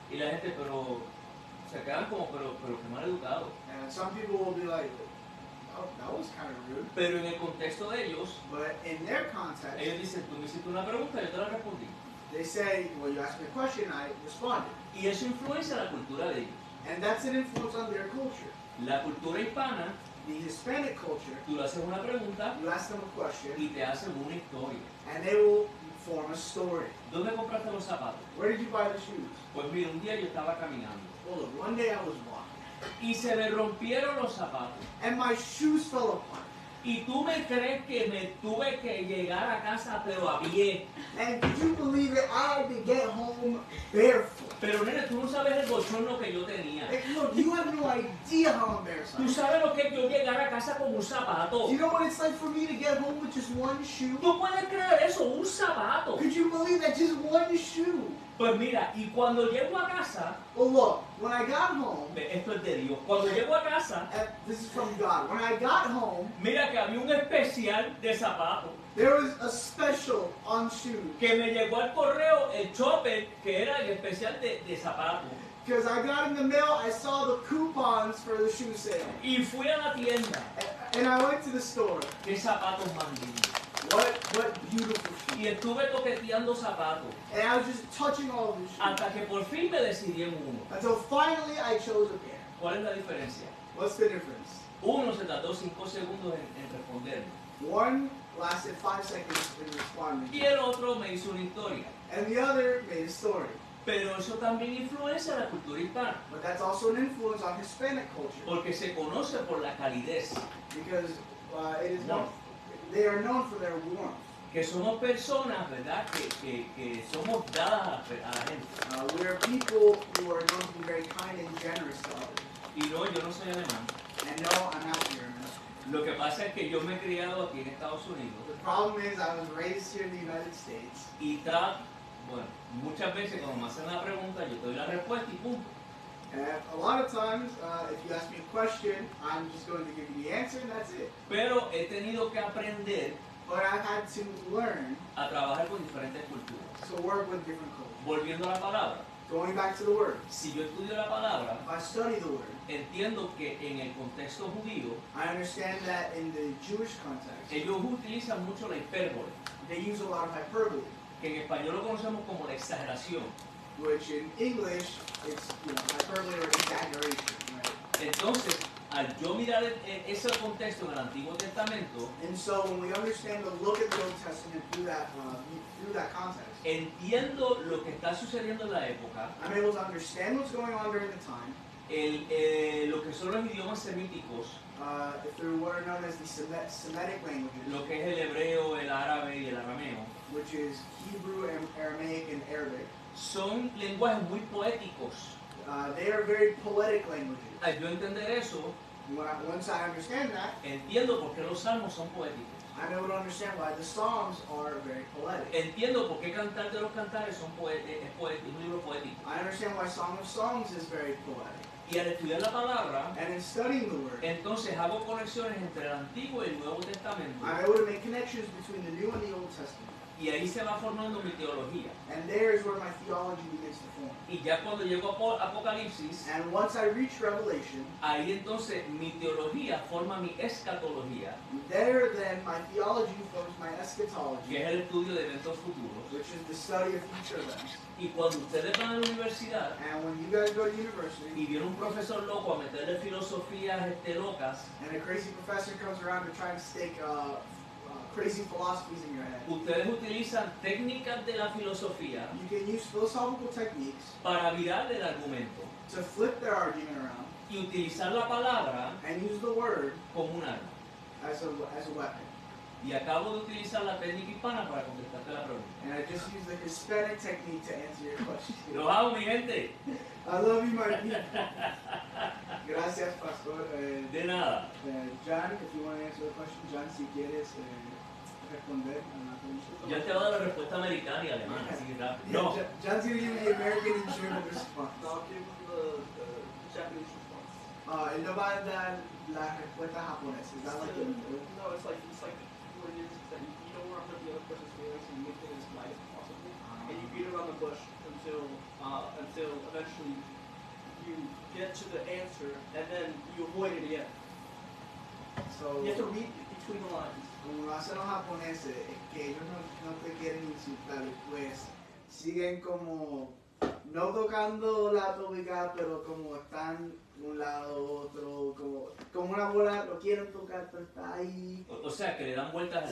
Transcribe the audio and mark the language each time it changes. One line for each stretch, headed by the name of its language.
Spanish: Y la gente, pero, se quedan como, pero qué mal educado.
English: And some people will be like, oh, that was kind of rude.
Spanish: Pero en el contexto de ellos,
English: But in their context,
Spanish: ellos dicen, tú me hiciste una pregunta, yo te la respondí.
English: they say, well, you asked me a question, I responded.
Spanish: Y eso influencia la cultura de ellos.
English: And that's an influence on their culture.
Spanish: La cultura hispana,
English: The Hispanic culture,
Spanish: tú le haces una pregunta
English: you ask them a question,
Spanish: y te hacen una historia.
English: and they will form a story.
Spanish: ¿Dónde compraste los zapatos?
English: Where did you buy the shoes?
Spanish: Pues mira, un día yo estaba caminando
English: Well, look, one day I was walking,
Spanish: y se me rompieron los zapatos.
English: and my shoes fell apart.
Spanish: Y tú me crees que me tuve que llegar a casa pero a pie.
English: And could you believe it? I had to get home barefoot.
Spanish: Pero nene, tú no sabes el bochorno que yo tenía.
English: Like, look, you have no idea how embarrassed I am.
Spanish: sabes lo que es yo llegar a casa con un zapato.
English: Do you know what it's like for me to get home with just one shoe?
Spanish: ¿Tú puedes creer eso? Un zapato.
English: Could you believe that just one shoe?
Spanish: Pues mira, y cuando llego a casa,
English: Well, look, when I got home,
Spanish: esto es de Dios, cuando llego a casa,
English: this is from God. When I got home,
Spanish: mira que había un especial de zapatos
English: there was a special on shoes.
Spanish: que me llegó al correo, el chopper, que era el especial de zapatos.
English: Because I got in the mail, I saw the coupons for the shoe sale.
Spanish: Y fui a la tienda.
English: And I went to the store.
Spanish: ¿Qué zapatos más lindos?
English: What beautiful shoes.
Spanish: Y estuve toqueteando zapatos
English: And I was just touching all of the shoes.
Spanish: hasta que por fin me decidí en uno.
English: Until finally I chose a pair.
Spanish: ¿Cuál es la diferencia?
English: What's the difference?
Spanish: Uno se tardó 5 segundos en responderme
English: One lasted 5 seconds in responding.
Spanish: y el otro me hizo una historia.
English: And the other made a story.
Spanish: Pero eso también influencia la cultura hispana,
English: But that's also an influence on Hispanic culture.
Spanish: porque se conoce por la calidez,
English: Because it is known, they are known for their warmth.
Spanish: que somos personas, ¿verdad?, que somos dadas a la gente.
English: We are people who are known to be very kind and generous to others.
Spanish: Y no, yo no soy alemán.
English: And no, I'm not German.
Spanish: Lo que pasa es que yo me he criado aquí en Estados Unidos
English: The problem is I was raised here in the United States.
Spanish: y bueno, muchas veces cuando me hacen la pregunta yo te doy la respuesta y punto.
English: And a lot of times, if you ask me a question, I'm just going to give you the answer and that's it.
Spanish: Pero he tenido que aprender
English: But I had to learn
Spanish: a trabajar con diferentes culturas.
English: to work with different cultures.
Spanish: Volviendo a la palabra,
English: Going back to the Word.
Spanish: si yo estudio la palabra,
English: If I study the Word,
Spanish: entiendo que en el contexto judío
English: I understand that in the Jewish context,
Spanish: ellos utilizan mucho la hipérbole,
English: they use a lot of hyperbole,
Spanish: que en español lo conocemos como la exageración.
English: which in English, it's hyperbole or exaggeration, right?
Spanish: Entonces, al yo mirar ese contexto en el Antiguo Testamento,
English: And so when we understand to look at the Old Testament through that context,
Spanish: entiendo lo que está sucediendo en la época,
English: I'm able to understand what's going on during the time,
Spanish: lo que son los idiomas semíticos,
English: through what are known as the Semitic languages,
Spanish: lo que es el hebreo, el árabe y el arameo.
English: which is Hebrew, Aramaic, and Arabic.
Spanish: Son lenguajes muy poéticos.
English: They are very poetic languages.
Spanish: Al yo entender eso,
English: Once I understand that,
Spanish: entiendo por qué los salmos son poéticos.
English: I'm able to understand why the Psalms are very poetic.
Spanish: Entiendo por qué Cantar de los Cantares es un libro poético.
English: I understand why Song of Songs is very poetic.
Spanish: Y al estudiar la palabra,
English: And in studying the Word,
Spanish: entonces hago conexiones entre el Antiguo y el Nuevo Testamento.
English: I'm able to make connections between the New and the Old Testament.
Spanish: Y ahí se va formando mi teología.
English: And there is where my theology begins to form.
Spanish: Y ya cuando llego a Apocalipsis,
English: And once I reach Revelation,
Spanish: ahí entonces mi teología forma mi escatología,
English: there then my theology forms my
Spanish: que
English: eschatology,
Spanish: es el estudio de eventos futuros.
English: which is the study of future events.
Spanish: Y cuando ustedes van a la universidad
English: And when you guys go to university,
Spanish: y viene un profesor loco a meterle filosofías locas,
English: and a crazy professor comes around to try and stick crazy philosophies in your head,
Spanish: ustedes utilizan técnicas de la filosofía
English: you can use philosophical techniques
Spanish: para virar el argumento
English: to flip their argument around
Spanish: y utilizar la palabra
English: and use the word
Spanish: como un arma.
English: as a weapon.
Spanish: Y acabo de utilizar la técnica hispana para contestarte la pregunta.
English: And I just used the Hispanic technique to answer your question.
Spanish: Los amo, mi gente.
English: I love you, my people.
Spanish: Gracias, Pastor. De nada.
English: John, if you want to answer the question, John,
Spanish: si quieres responder a la pregunta. Yo te voy a dar la respuesta americana y alemana, así que rápido. No.
English: John's going to give me the American and German response. I'll give the Japanese response.
Spanish: Él no va a dar la respuesta japonesa.
English: Is that like No, it's like what it is that you don't want to hurt the other person's feelings and you make it as light as possible, and you beat around the bush until eventually you get to the answer, and then you avoid it again. So, You have to read between the lines.
Spanish: como lo hacen los japoneses, es que ellos no te quieren insultar, pues siguen como no tocando la tópica, pero como están de un lado otro, como una bola, lo quieren tocar, pero está ahí. O sea, que le dan vueltas